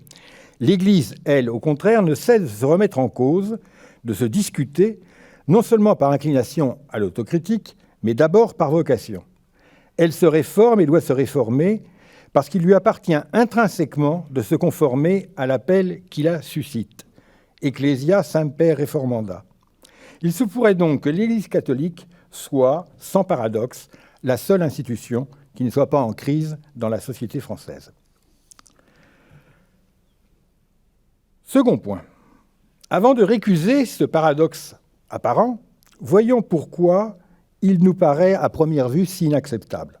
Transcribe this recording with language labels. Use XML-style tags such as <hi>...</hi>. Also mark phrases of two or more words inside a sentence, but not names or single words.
<fr>L'Église, elle, au contraire, ne cesse de se remettre en cause, de se discuter, non seulement par inclination à l'autocritique, mais d'abord par vocation. Elle se réforme et doit se réformer parce qu'il lui appartient intrinsèquement de se conformer à l'appel qui la suscite.</fr> <la>Ecclesia semper reformanda.</la> <fr>Il se pourrait donc que l'Église catholique soit, sans paradoxe, la seule institution qui ne soit pas en crise dans la société française. Second point. Avant de récuser ce paradoxe apparent, voyons pourquoi il nous paraît à première vue si inacceptable.</fr>